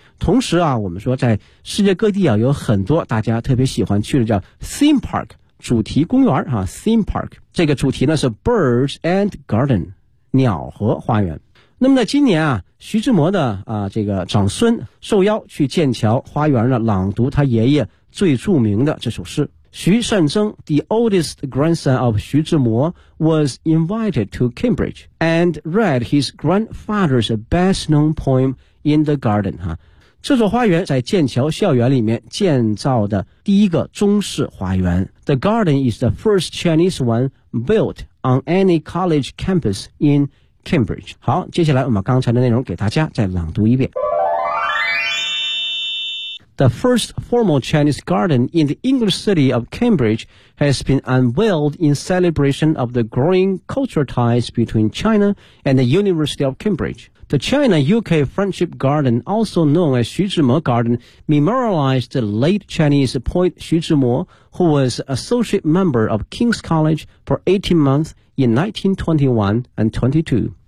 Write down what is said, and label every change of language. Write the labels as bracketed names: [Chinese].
[Chinese] 同时啊，我们说在世界各地啊，有很多大家特别喜欢去的叫 theme park, 主题公园啊 ,theme park, 这个主题呢是 [English] birds and garden, [Chinese] 鸟和花园。那么在今年啊，徐志摩的这个长孙受邀去剑桥花园呢朗读他爷爷最著名的这首诗。 [English] 徐善曾 ,the oldest grandson of 徐志摩 ,was invited to Cambridge and read his grandfather's best known poem in the garden, 哈、啊。 [Chinese] 这座花园在剑桥校园里面建造的第一个中式花园。 [English] The garden is the first Chinese one built on any college campus in Cambridge. [Chinese] 好，接下来我们刚才的内容给大家再朗读一遍。 [English] The first formal Chinese garden in the English city of Cambridge has been unveiled in celebration of the growing cultural ties between China and the University of Cambridge. The China-UK Friendship Garden, also known as 徐志摩 Garden, memorialized the late Chinese poet 徐志摩, who was associate member of King's College for 18 months in 1921 and 22.